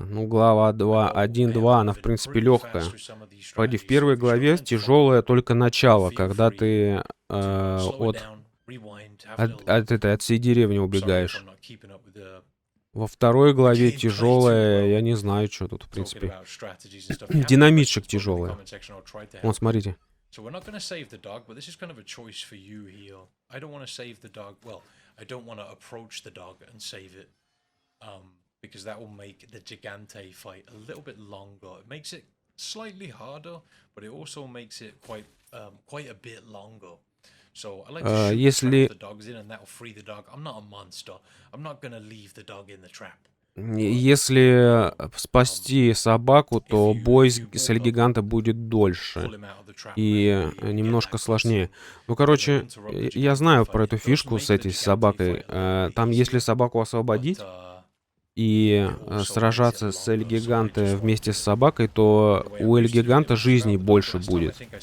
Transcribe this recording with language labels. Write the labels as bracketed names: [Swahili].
[Russian] Ну, глава 2, 1-2, она, в принципе, легкая. Погоди, в первой главе тяжелое только начало, когда ты от всей деревни убегаешь. Во второй главе тяжелое, я не знаю, что тут, в принципе. Динамитчик тяжелый. Вон, смотрите. [English] So we're not going to save the dog, but this is kind of a choice for you here. I don't want to save the dog. Well, I don't want to approach the dog and save it, because that will make the Gigante fight a little bit longer. It makes it slightly harder, but it also makes it quite a bit longer. So I like to shoot the dogs in, and that will free the dog. I'm not a monster. I'm not going to leave the dog in the trap. [Russian] Если спасти собаку, то бой с Эльгиганто будет дольше и немножко сложнее. Ну, короче, я знаю про эту фишку с этой собакой. Там, если собаку освободить и сражаться с Эльгиганто вместе с собакой, то у Эльгиганто жизней больше будет.